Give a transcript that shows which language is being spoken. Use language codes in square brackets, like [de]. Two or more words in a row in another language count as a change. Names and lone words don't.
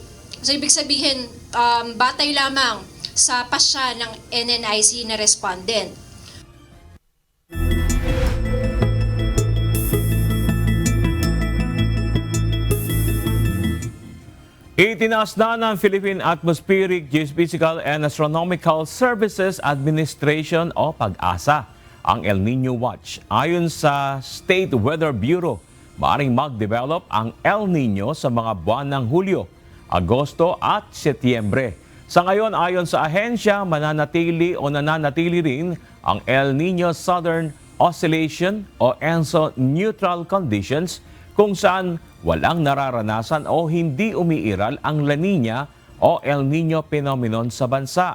[tl] So ibig sabihin, batay lamang sa pasya ng NNIC na respondent. Itinaas na ng Philippine Atmospheric, Geophysical and Astronomical Services Administration o PAGASA ang El Nino Watch. Ayon sa State Weather Bureau, maaaring mag-develop ang El Nino sa mga buwan ng Hulyo, Agosto at Setyembre. Sa ngayon, ayon sa ahensya, nananatili rin ang El Nino Southern Oscillation o ENSO neutral conditions kung saan walang nararanasan o hindi umiiral ang La Nina o El Nino phenomenon sa bansa.